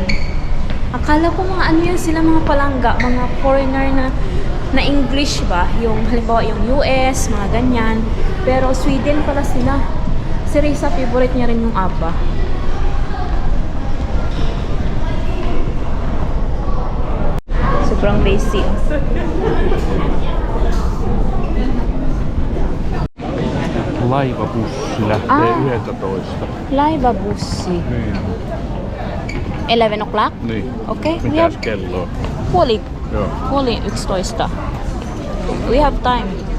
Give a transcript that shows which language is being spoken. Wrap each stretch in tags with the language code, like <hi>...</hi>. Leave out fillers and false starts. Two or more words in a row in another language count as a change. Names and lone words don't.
<tl>Akala ko mga ano yan sila, mga palangga, mga foreigner na English ba? Yung halimbawa yung US, mga ganyan. Pero Sweden pala sila. Si Risa, favorite niya rin yung ABBA. Sobrang lazy.</tl> <fi>Laivabussi lähtee 11. Laivabussi. Niin.</fi> <en>11 o'clock?</en> <fi>Niin.</fi> <en>Okay. We</en> <fi>Mitäs</fi> <en>have</en> <fi>kello on? puoli Joo. 11.</fi> <en>We have time.</en>